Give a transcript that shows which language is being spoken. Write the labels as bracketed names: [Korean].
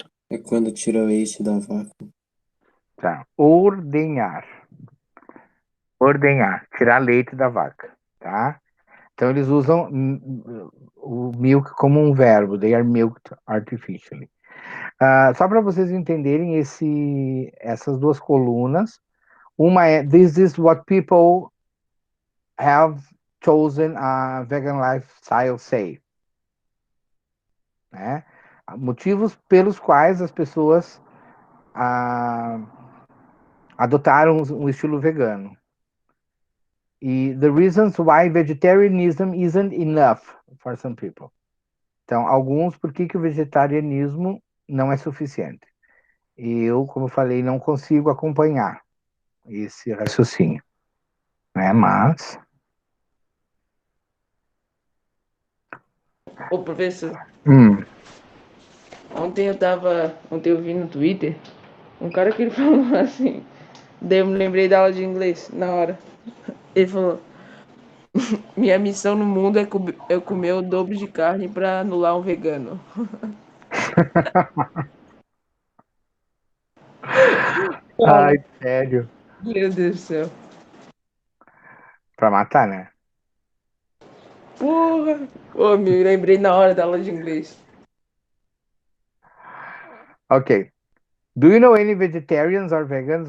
[Portuguese] É quando tira o leite da vaca. Tá. Ordenhar. Ordenhar. Tirar leite da vaca, tá? Então eles usam o milk como um verbo. [English] They are milked artificially. [Portuguese] Só para vocês entenderem essas duas colunas. Uma é [English] This is what people have chosen a vegan lifestyle say. [Portuguese] Né? Motivos pelos quais as pessoas adotaram um estilo vegano. [English] E the reasons why vegetarianism isn't enough for some people. [Portuguese] Então, alguns, por que o vegetarianismo não é suficiente? E eu, como eu falei, não consigo acompanhar esse raciocínio, né? Mas, Ô, professor, hum, ontem eu vi no Twitter um cara que ele falou assim, daí eu me lembrei da aula de inglês na hora. Ele falou, minha missão no mundo é comer o dobro de carne pra anular um vegano. ai, Cara, sério, meu Deus do céu. para matar, né? Porra! Ô, me lembrei na hora da aula de inglês. Ok. [English] Do you know any vegetarians or vegans?